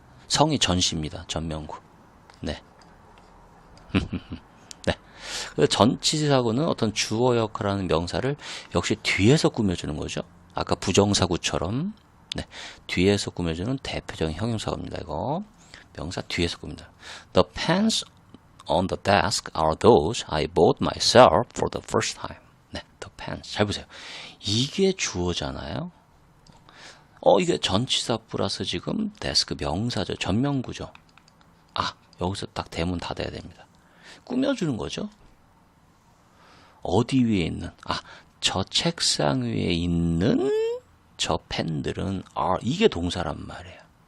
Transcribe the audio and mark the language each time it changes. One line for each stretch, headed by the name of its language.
Korean: 성이 전씨입니다. 전명구. 네. 네. 그래서 전치사구는 어떤 주어 역할하는 명사를 역시 뒤에서 꾸며주는 거죠. 아까 부정사구처럼 네. 뒤에서 꾸며주는 대표적인 형용사입니다. 이거. 명사 뒤에서 꾸밉니다.
English: The pens on the desk are those I bought myself for the first time.
Korean: 네,
English: the pens.
Korean: 잘 보세요. 이게 주어잖아요. 이게 전치사 플러스 지금 데스크 명사죠. 전명구죠. 여기서 딱 대문 닫아야 됩니다. 꾸며주는 거죠. 어디 위에 있는? 저 책상 위에 있는 저 펜들은 이게 동사란 말이에요.